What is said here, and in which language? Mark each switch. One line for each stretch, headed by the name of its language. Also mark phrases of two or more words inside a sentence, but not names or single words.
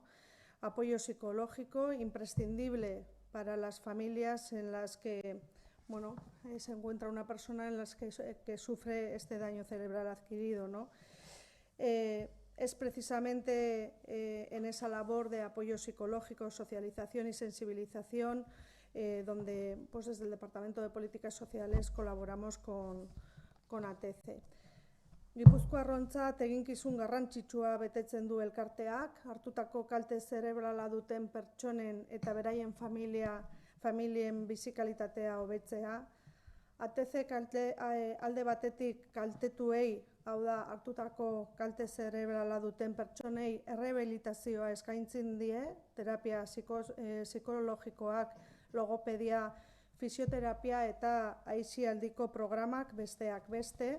Spanish: Apoyo psicológico imprescindible para las familias en las que, bueno, se encuentra una persona en las que sufre este daño cerebral adquirido, ¿no? Es precisamente en esa labor de apoyo psicológico, socialización y sensibilización donde, pues desde el Departamento de Políticas Sociales colaboramos con ATC.
Basque: Gipuzkoarrontzat eginkizun garrantzitsua betetzen du elkarteak, hartutako kalte zerebrala duten pertsonen eta beraien familia familien bizikalitatea hobetzea. ATC alde batetik kaltetuei, hau da, hartutako kalte zerebrala duten pertsonei errehabilitazioa eskaintzen die, terapia psikologikoak, logopedia, fisioterapia eta aisialdiko programak besteak beste.